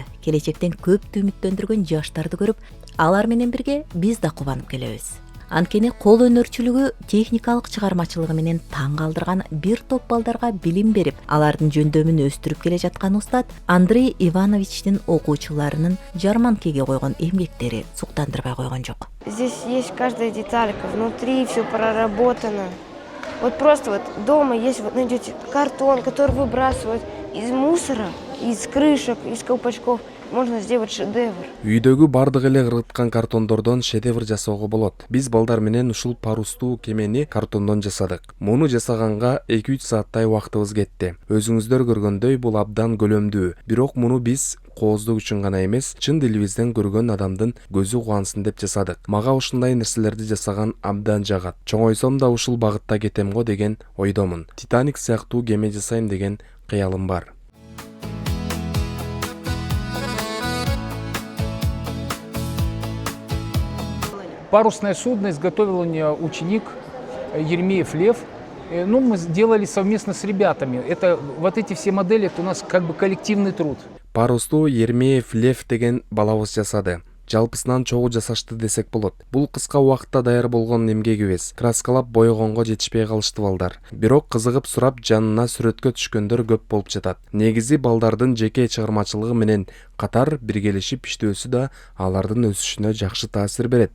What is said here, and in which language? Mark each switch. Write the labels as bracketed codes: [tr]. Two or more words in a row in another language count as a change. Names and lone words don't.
[ky] Келечектен көптү үмүттөндүргөн жаштарды көрүп, алар менен бирге биз да кубанып келебиз. Анткени кол өнөрчүлүгү, техникалык чыгармачылыгы менен таң калтырган бир топ балдарга билим берип, алардын жөндөмүн өстүрүп келе жаткан устат Андрей Ивановичтин окуучуларынын жарманкеге койгон эмгектери суктандырбай койгон жок. [ru] Здесь есть каждая деталька, внутри все проработано. Вот просто вот дома есть, вот найдете картон, который выбрасывают из мусора, из крышек, из колпачков. Можно сделать шедевр. [ky] Үйдөгү бардык эле кыргыткан картондордон шедевр жасоого болот. Биз балдар менен ушул парустуу кемени картондон жасадык. Муну жасаганга 2-3 сааттай убактыбыз кетти. Өзүңүздөр көргөндөй бул абдан көлөмдүү. Бирок муну биз кооздук үчүн гана эмес, чын дилибизден көргөн адамдын көзү кубансын деп жасадык. Мага ушундай нерселерди жасаган абдан жагат. Чоңойсом да ушул багытта кетем го деген ойдомун. Титаник сыяктуу кеме жасайм деген кыялым бар. [ru] Парусное судно изготовил у меня ученик Еремеев Лев. Ну, мы сделали совместно с ребятами. Это вот эти все модели, это у нас как бы коллективный труд. [ky] Парусту Еремеев Лев деген балабыз жасады. Жалпысынан чогуу жасашты десек болот. Бул кыска убакытта даяр болгон эмгегибиз. Краскалап боёгонго жетишпей калышты балдар. Бирок кызыгып сурап жанына сүрөткө түшкөндөр көп болуп жатат. Негизи балдардын жеке чыгармачылыгы менен катар биргелешип иштөөсү да алардын өсүшүнө жакшы таасир берет.